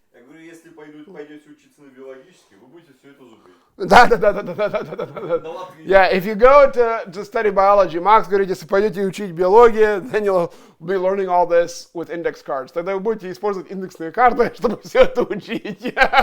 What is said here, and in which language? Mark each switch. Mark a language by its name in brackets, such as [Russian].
[Russian] Я говорю, если пойдете учиться на биологический, вы будете все это зубрить. Да. На Латвии. [English] Yeah, if you go to study biology, [Russian] Макс говорит, если пойдете учить биологию, [English] then you'll be learning all this with index cards. [Russian] Тогда вы будете использовать индексные карты, чтобы все это учить.